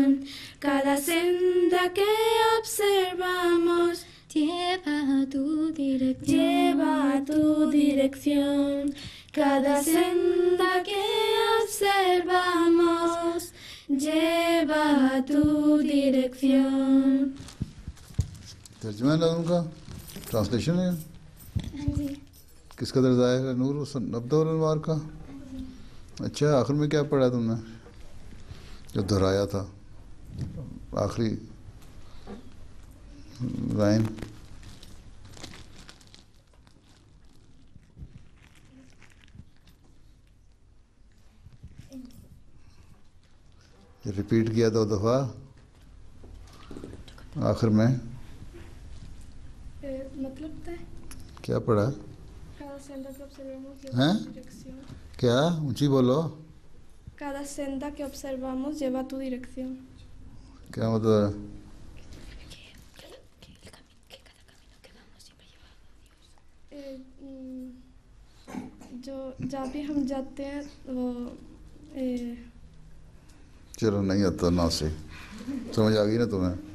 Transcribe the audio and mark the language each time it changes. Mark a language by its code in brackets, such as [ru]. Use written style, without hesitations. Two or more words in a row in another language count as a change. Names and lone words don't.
[es] Cada senda que observamos lleva a tu dirección. Lleva a tu dirección. Cada senda que observamos lleva a tu dirección. [ur] ترجمہ ہے نظم کا؟ ٹرانسلیشن ہے؟ کس کا درجہ ہے؟ نور نبدہ الانوار کا؟ اچھا، آخر میں کیا پڑھا تم نے جو دہرایا تھا آخری لائن؟ ریپیٹ کیا دو دفعہ آخر میں، مطلب کیا پڑھا؟ ہیں؟ کیا؟ اونچی بولو۔ [es] Cada senda que observamos lleva a tu dirección. [ur] کیا مطلب ہے؟ جو جہاں بھی ہم جاتے ہیں وہ چلو نہیں آتا نا، سے سمجھ آ گئی نا تمہیں؟